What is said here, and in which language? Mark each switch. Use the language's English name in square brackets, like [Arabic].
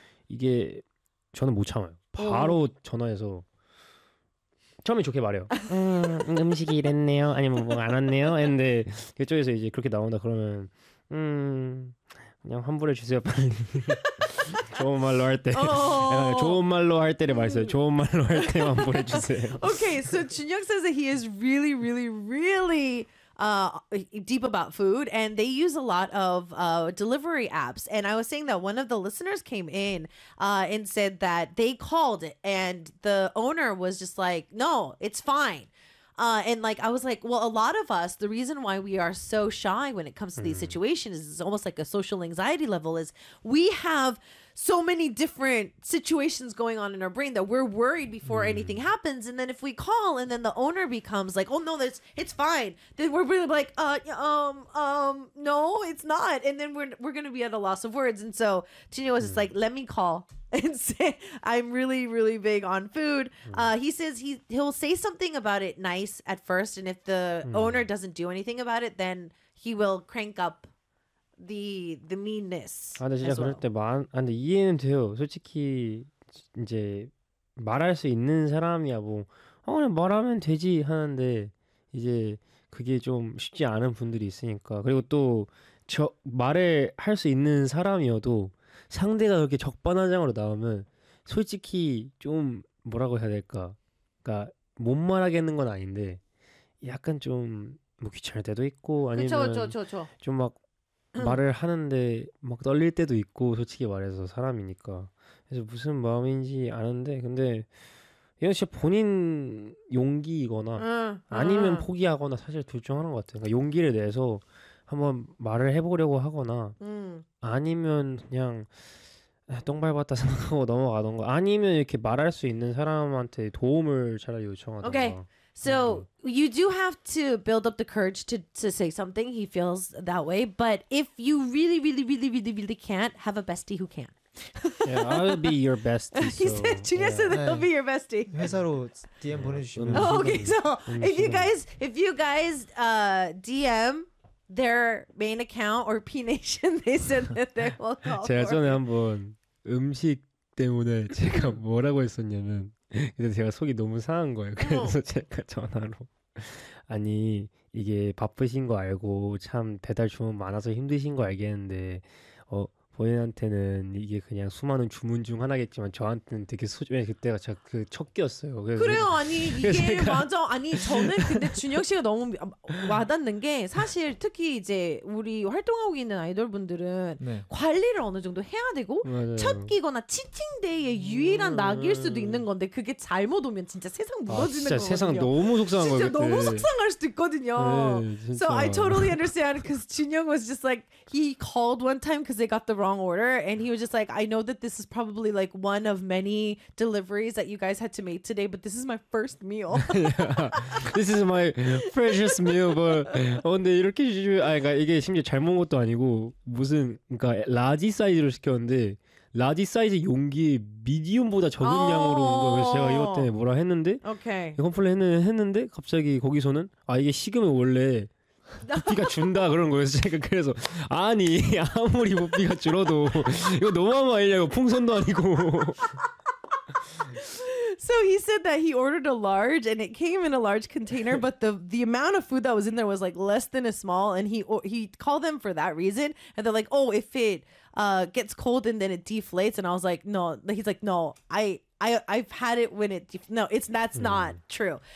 [Korean] 이게 저는 못 참아요. 바로 전화해서 처음에 좋게 말해요. 음식이 이랬네요. 아니면 뭐 안 왔네요. 근데 그쪽에서 이제 그렇게 나온다 그러면 그냥 환불해 주세요 빨리. 좋은 말로 할 때 좋은 말로 할 때를 말했어요. 좋은 말로 할 때만 보내주세요. [English] Okay, so 준혁 says that he is really, really, really deep about food, and they use a lot of delivery apps. And I was saying that one of the listeners came in and said that they called it, and the owner was just like, no, it's fine. And like, I was like, well, a lot of us, the reason why we are so shy when it comes to these situations is it's almost like a social anxiety level, is we have so many different situations going on in our brain that we're worried before anything happens. And then if we call and then the owner becomes like, oh, no, it's fine, then we're really like, no, it's not. And then we're going to be at a loss of words. And so Tino was just like, let me call and say I'm really, really big on food. He says he'll say something about it nice at first. And if the owner doesn't do anything about it, then he will crank up the meanness. [Korean] 아, 근데 진짜 그럴 때 말, 아, 근데 이해는 돼요. 솔직히 이제 말할 수 있는 사람이야 뭐, 아, 그냥 말하면 되지 하는데 이제 그게 좀 쉽지 않은 분들이 있으니까. 그리고 또 저 말을 할 수 있는 사람이어도 상대가 그렇게 적반하장으로 나오면 솔직히 좀 뭐라고 해야 될까? 그러니까 못 말하겠는 건 아닌데 약간 좀 뭐 귀찮을 때도 있고 아니면 그쵸. 좀 막 말을 하는데 막 떨릴 때도 있고 솔직히 말해서 사람이니까 그래서 무슨 마음인지 아는데 근데 이건 진짜 본인 용기이거나 아니면 포기하거나 사실 둘 중 하나인 것 같아요. 그러니까 용기를 내서 한번 말을 해보려고 하거나 아니면 그냥 똥 밟았다 생각하고 넘어가던가 아니면 이렇게 말할 수 있는 사람한테 도움을 차라리 요청하던가. [English] Okay. So you do have to build up the courage to say something. He feels that way. But if you really, really, really, really, really can't, have a bestie who can. Yeah, I will be your bestie. So. He said, Junior said that he'll be your bestie. [Korean] 회사로 DM 보내주시면. [English] Oh, okay, so if you guys DM their main account or P Nation, they said that they will call. [Korean] 제가 전에 한번 음식 때문에 제가 뭐라고 했었냐면 근데 제가 속이 너무 상한 거예요. 그래서 제가 전화로 아니 이게 바쁘신 거 알고 참 배달 주문 많아서 힘드신 거 알겠는데 어 본인한테는 이게 그냥 수많은 주문 중 하나겠지만 저한테는 되게 소중해. 그때가 제가 그 첫기였어요. 그래요. 아니 이게 제가... 맞아. 아니 저는 근데 준혁 씨가 너무 와닿는 게 사실 특히 이제 우리 활동하고 있는 아이돌 분들은 네. 관리를 어느 정도 해야 되고 맞아요. 첫기거나 치팅데이의 유일한 낙일 수도 있는 건데 그게 잘못 오면 진짜 세상 무너지는 아, 진짜 거거든요. 세상 너무 속상한 거 같아. 진짜 너무 속상할 수도 있거든요. 네, [English] so I totally understand because 준혁 was just like he called one time because they got the wrong order and he was just like I know that this is probably like one of many deliveries that you guys had to make today but this is my first meal. This is my precious meal. But [Korean] 어, 근데 이렇게 주 아 그러니까 이게 심지어 잘못 것도 아니고 무슨 그러니까 라지 사이즈로 시켰는데 라지 사이즈 용기 미디움보다 적은 oh. 양으로 온 거예요. 그래서 제가 이것 때문에 뭐라 했는데 [English] okay. [Korean] 컴플레인 했는데 갑자기 거기서는 아 이게 식으면 원래 부피가 준다 그런 거예요. 제가 그래서 아니 아무리 부피가 줄어도 이거 너무한 거 아니냐고 풍선도 아니고. [English] So he said that he ordered a large and it came in a large container, but the amount of food that was in there was like less than a small. And he called them for that reason, and they're like, oh, if it gets cold and then it deflates. And I was like, no. He's like, no, I've had it when it no it's that's not true.